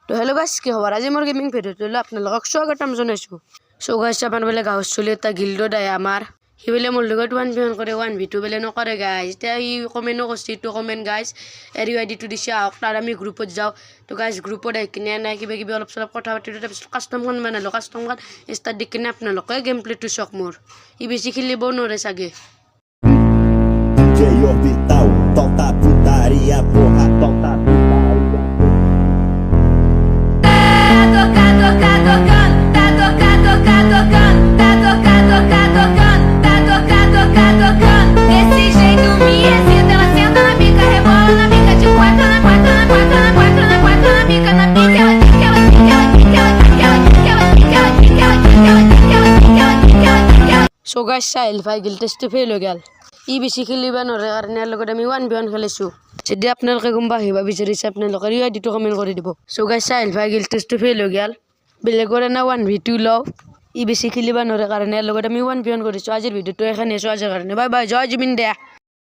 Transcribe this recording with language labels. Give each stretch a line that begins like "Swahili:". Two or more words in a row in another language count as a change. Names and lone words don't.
Assamese: তো
English: hello guys
Assamese: কি খবৰ আজি মোৰ গেমিং ভিডিঅ'টো লৈ আপোনালোকক স্বাগতম জনাইছোঁ
English: so guys
Assamese: আপোনাৰ বোলে গাঁৱৰ চলি এটা গিল্ডত আহে আমাৰ সি বোলে মোৰ লগত 1v1 কৰে 1v2 বোলে নকৰে গাইছ এতিয়া সি কমেণ্টো কৰিছে এইটো কমেণ্ট গাইছ এৰি আইডিটো দিছে আহক তাৰ আমি গ্ৰুপত যাওঁ তো গাইছ গ্ৰুপত আহি কিনে নাই কিবা কিবি অলপ চলপ কথা পাতিলোঁ তাৰপিছত কাষ্টমখন বনালোঁ কাষ্টমখন ষ্টাৰ্ট দি কিনে আপোনালোকে গেম প্লেটো চাওক মোৰ ই বেছি খেলিব নোৱাৰে চাগে
Portuguese: Orbital, solta putaria, porra, solta putaria. Desse jeito me excita, ela senta na pica, rebola na pica de quatro, na quatro, na quatro, na quatro, na quatro, na pica, na pica, ela quica, ela quica, ela quica, ela quica, ela quica, ela quica, ela quica, ela quica, ela quica, ela quica, ela quica, ela quica.
English: so guys
Assamese: চাইল ভাই গিল টেষ্টটো ফেইল হৈ গ'ল ই বেছি খেলিব নোৱাৰে কাৰণে ইয়াৰ লগত আমি 1v1 খেলিছোঁ যদি আপোনালোকে গম পাব বিচাৰিছে আপোনালোকে ই আইডিটো কমেণ্ট কৰি দিব
English: so guys
Assamese: চাইল ভাই গিল টেষ্টটো ফেইল হৈ গ'ল বেলেগৰ এনে 1v2 লওঁ ই বেছি খেলিব নোৱাৰে কাৰণে ইয়াৰ লগত আমি 1v1 কৰিছোঁ আজিৰ ভিডিঅ'টো এখানে আজিৰ কাৰণে
English: bye bye
Assamese: জয় জুবিন দে